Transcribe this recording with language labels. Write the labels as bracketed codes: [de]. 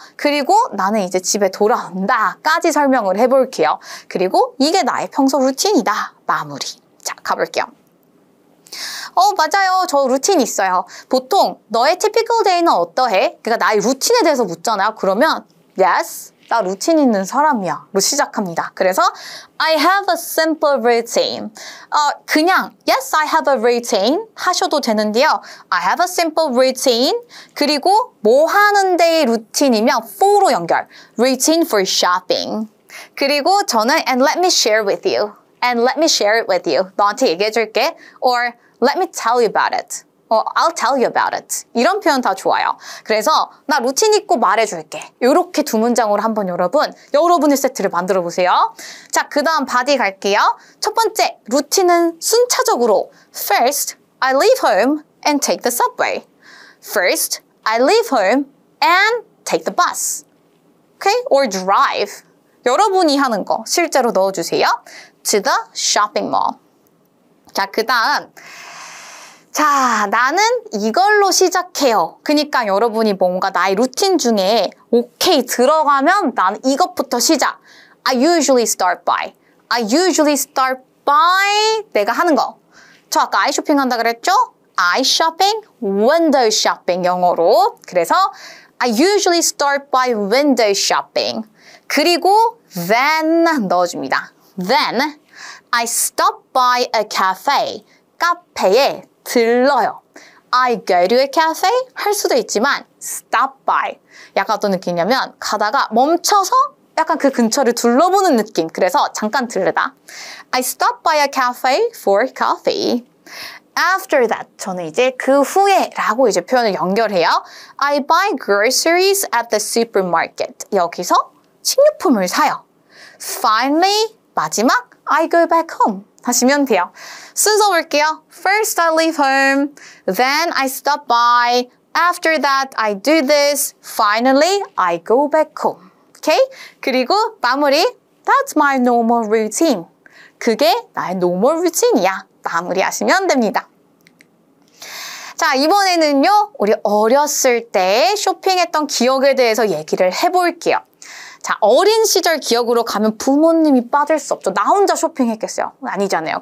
[ko] 그리고 나는 이제 집에 돌아온다까지 설명을 해볼게요. 그리고 이게 나의 평소 루틴이다. 마무리. 자, 가볼게요. 맞아요. 저 루틴 있어요. 보통 너의 [en] typical day [ko] 는 어떠해? 그러니까 나의 루틴에 대해서 묻잖아요. 그러면 yes, 나 루틴 있는 사람이야. 로 시작합니다. [en] 그래서 I have a simple routine. 그냥 yes, I have a routine [ko] 하셔도 되는데요. [en] I have a simple routine. [ko] 그리고 뭐 하는데의 루틴이면 for로 연결. [en] Routine for shopping. [ko] 그리고 저는 [en] and let me share with you. And let me share it with you. [ko] 너한테 얘기해줄게. [en] Or let me tell you about it. I'll tell you about it. [ko] 이런 표현 다 좋아요. 그래서 나 루틴 있고 말해줄게. 이렇게 두 문장으로 한번 여러분의 세트를 만들어 보세요. 자, 그 다음 바디 갈게요. 첫 번째, 루틴은 순차적으로 [en] First, I leave home and take the subway. First, I leave home and take the bus. Okay? Or drive. [ko] 여러분이 하는 거 실제로 넣어주세요. [en] To the shopping mall. [ko] 자, 그 다음. 자, 나는 이걸로 시작해요. 그러니까 여러분이 뭔가 나의 루틴 중에 오케이 들어가면 난 이것부터 시작. [en] I usually start by. I usually start by [ko] 내가 하는 거. 저 아까 아이 쇼핑 한다 그랬죠? [en] I shopping, window shopping [ko] 영어로. [en] 그래서 I usually start by window shopping. [ko] 그리고 then 넣어줍니다. [en] Then I stop by a cafe. [ko] 카페에 들러요. [en] I go to a cafe [ko] 할 수도 있지만 [en] stop by. [ko] 약간 어떤 느낌이냐면 가다가 멈춰서 약간 그 근처를 둘러보는 느낌. 그래서 잠깐 들르다. [en] I stop by a cafe for coffee. After that, [ko] 저는 이제 그 후에 라고 이제 표현을 연결해요. [en] I buy groceries at the supermarket. [ko] 여기서 식료품을 사요. [en] Finally, [ko] 마지막, [en] I go back home. [ko] 하시면 돼요. 순서 볼게요. [en] First, I leave home. Then, I stop by. After that, I do this. Finally, I go back home. Okay? [ko] 그리고 마무리. [en] That's my normal routine. [ko] 그게 나의 [en] normal routine [ko] 이야. 마무리하시면 됩니다. 자, 이번에는요, 우리 어렸을 때 쇼핑했던 기억에 대해서 얘기를 해볼게요. 자, 어린 시절 기억으로 가면 부모님이 빠질 수 없죠. 나 혼자 쇼핑했겠어요? 아니잖아요.